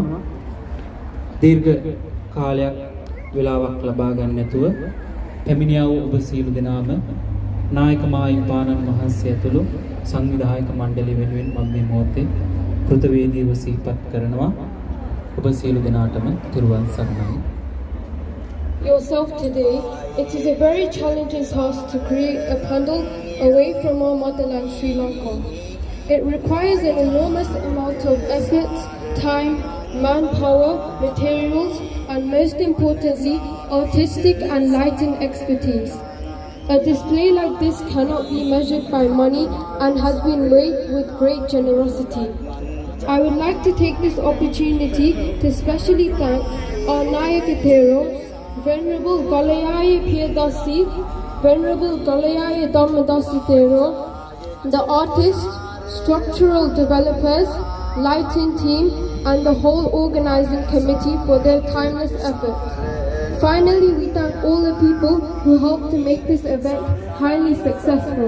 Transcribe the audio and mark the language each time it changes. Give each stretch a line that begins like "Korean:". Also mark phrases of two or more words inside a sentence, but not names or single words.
Sinhala: දීර්ඝ කාලයක් වේලාවක් ලබා ගන්න නැතුව පැමිණියා වූ ඔබ සියලු දෙනාම නායක මහින්පාණන් වහන්සේ ඇතුළු සංවිධායක මණ්ඩලය වෙනුවෙන් මම මේ මොහොතේ කෘතවේදීව සිහිපත් කරනවා. ඔබ සියලු දෙනාටම තිරුවන් සරණයි.
English: Yourself today, it is a very challenging task to create a pandal away from our motherland Sri Lanka. It requires an enormous amount of effort, time, manpower, materials, and most importantly, artistic and lighting expertise. A display like this cannot be measured by money and has been made with great generosity. I would like to take this opportunity to specially thank our Nayaka Theros, Venerable Galayaya Piyadasi, Venerable Galayaya Dhammadasi Thero, the artists, structural developers, lighting team, and the whole organizing committee for their timeless effort. Finally, we thank all the people who helped to make this event highly successful.